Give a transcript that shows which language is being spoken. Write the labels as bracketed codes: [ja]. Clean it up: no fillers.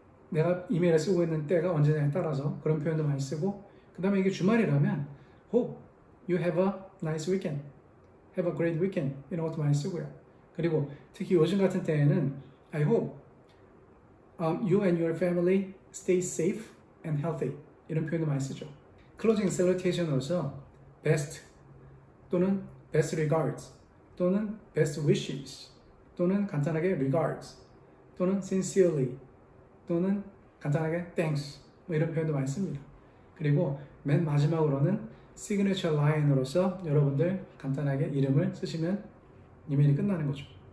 [ko] 내가 이메일을 쓰고 있는 때가 언제냐에 따라서 그런 표현도 많이 쓰고, 그 다음에 이게 주말이라면 [en] hope you have a nice weekend, have a great weekend [ko] 이런 것도 많이 쓰고요. [en] 그리고 특히 요즘 같은 때에는 I hope you and your family stay safe and healthy [ko] 이런 표현도 많이 쓰죠. 클로징 셀루테이션으로서 best 또는 best regards 또는 best wishes 또는 간단하게 regards 또는 sincerely 또는 간단하게 thanks 뭐 이런 표현도 많이 씁니다. 그리고 맨 마지막으로는 signature line으로서 여러분들 간단하게 이름을 쓰시면 이메일이 끝나는 거죠.